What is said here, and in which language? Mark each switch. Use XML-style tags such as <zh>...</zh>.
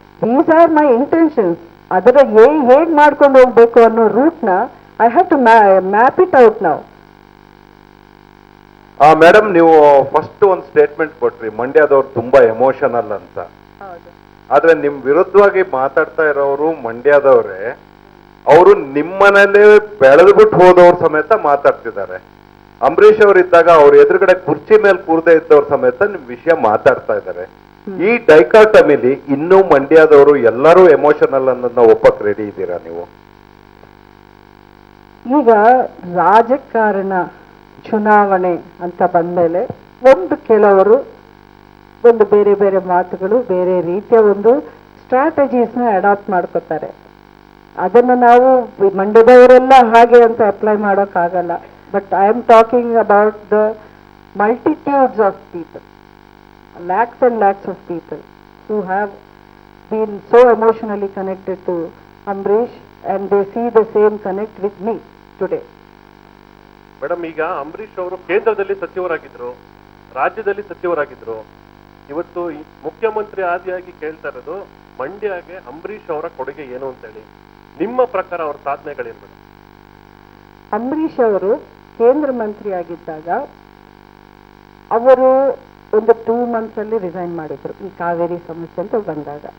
<en>These are my intentions.</en> <kn>ಅದರ ಹೇಗೆ ಮಾಡ್ಕೊಂಡು ಹೋಗ್ಬೇಕು ಅನ್ನೋ ರೂಟ್ನ</kn> <en>I have to map it out now.</en> <kn>Madam, ನೀವು ಫಸ್ಟ್ ಒಂದು ಸ್ಟೇಟ್ಮೆಂಟ್ ಕೊಟ್ರಿ, ಮಂಡ್ಯದವ್ರು ತುಂಬಾ ಎಮೋಷನಲ್ ಅಂತ. ಆದ್ರೆ ನಿಮ್ ವಿರುದ್ಧವಾಗಿ ಮಾತಾಡ್ತಾ ಇರೋರು ಮಂಡ್ಯದವ್ರೆ, ಅವರು ನಿಮ್ಮನೇಲೆ ಬೆಳೆದ್ಬಿಟ್ಟು ಹೋದವ್ರ ಸಮೇತ ಮಾತಾಡ್ತಿದ್ದಾರೆ. ಅಂಬರೀಷ್ ಅವ್ರು ಇದ್ದಾಗ ಅವ್ರ ಎದುರುಗಡೆ ಕುರ್ಚಿ ಮೇಲೆ ಕೂರ್ದೇ ಇದ್ದವ್ರ ಸಮೇತ ನಿಮ್ ವಿಷಯ ಮಾತಾಡ್ತಾ ಇದ್ದಾರೆ. ಈ ಡೈಕಾಟಮಿಲಿ ಇನ್ನೂ ಮಂಡ್ಯದವರು ಎಲ್ಲರೂ ಎಮೋಷನಲ್ ಅನ್ನೋದನ್ನ ಒಪ್ಪಕ್ ರೆಡಿ ಇದ್ದೀರಾ ನೀವು? ಈಗ ರಾಜಕಾರಣ ಚುನಾವಣೆ ಅಂತ ಬಂದ್ಮೇಲೆ ಕೆಲವರು ಒಂದು ಬೇರೆ ಬೇರೆ ಮಾತುಗಳು, ಬೇರೆ ರೀತಿಯ ಒಂದು ಸ್ಟ್ರಾಟಜೀಸ್ನ ಅಡಾಪ್ಟ್ ಮಾಡ್ಕೋತಾರೆ. ಅದನ್ನು ನಾವು ಮಂಡ್ಯದವರೆಲ್ಲ ಹಾಗೆ ಅಂತ ಅಪ್ಲೈ ಮಾಡೋಕ್ಕಾಗಲ್ಲ.</kn> <en>But I am talking about the multitudes of people, lakhs and lakhs of people who have been so emotionally connected to Ambrish and they see the same connect with me today.</en> <kn>Madam, ಈಗ ಅಂಬರೀಷ್ ಅವರು ಕೇಂದ್ರದಲ್ಲಿ ಸಚಿವರಾಗಿದ್ರು, ರಾಜ್ಯದಲ್ಲಿ ಸಚಿವರಾಗಿದ್ರು. ಇವತ್ತು ಮುಖ್ಯಮಂತ್ರಿ ಆದಿಯಾಗಿ ಕೇಳ್ತಾ ಇರೋದು ಮಂಡ್ಯಗೆ ಅಂಬರೀಷ್ ಅವರ ಕೊಡುಗೆ ಏನು ಅಂತೇಳಿ. ನಿಮ್ಮ ಪ್ರಕಾರ ಅವ್ರ ಸಾಧನೆಗಳೇನು ಮೇಡಮ್? ಅಂಬರೀಷ್ ಅವರು ಕೇಂದ್ರ ಮಂತ್ರಿ ಆಗಿದ್ದಾಗ ಅವರು ಒಂದು 2 months ಅಲ್ಲಿ ರಿಸೈನ್ ಮಾಡಿದ್ರು ಈ ಕಾವೇರಿ ಸಮಸ್ಯೆ ಅಂತ ಬಂದಾಗ.</kn>